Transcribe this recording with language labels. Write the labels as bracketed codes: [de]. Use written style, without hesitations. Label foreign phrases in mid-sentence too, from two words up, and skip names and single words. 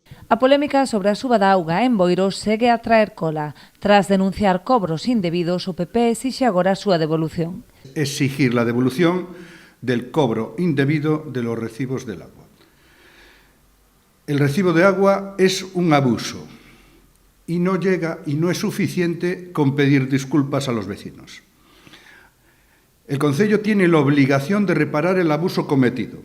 [gl] A polémica sobre a suba da auga en Boiro segue a traer cola. Tras denunciar cobros indebidos, o PP exixe agora a súa devolución. [es] Exigir la devolución del cobro indebido de los recibos del agua. El recibo de agua es un abuso y no es suficiente con pedir disculpas a los vecinos. El Concello tiene la obligación de reparar el abuso cometido.